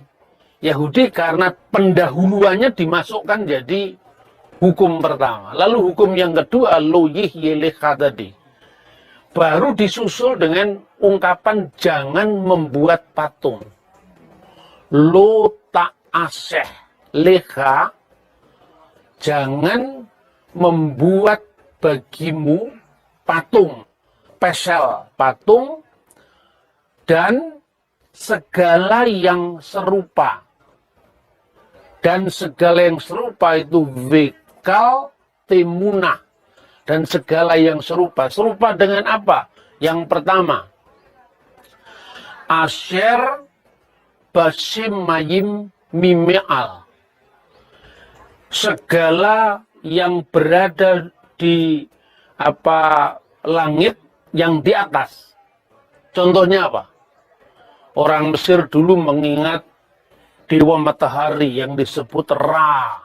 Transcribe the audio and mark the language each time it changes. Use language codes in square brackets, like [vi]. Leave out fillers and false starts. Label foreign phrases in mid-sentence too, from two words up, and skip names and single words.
[id] Yahudi karena pendahuluannya dimasukkan jadi hukum pertama. Lalu hukum yang kedua, [he] לא יהיה לך [id] tadi. Baru disusul dengan ungkapan jangan membuat patung. [he] לא תעשה לך, [id] jangan membuat bagimu patung, pesel patung, dan segala yang serupa. Dan segala yang serupa itu [he] וכל תמונה. [id] Dan segala yang serupa. Serupa dengan apa? Yang pertama, [he] אשר בשמים ממעל. [id] Segala yang berada di langit yang di atas. Contohnya apa? Orang Mesir dulu mengingat dewa matahari yang disebut Ra.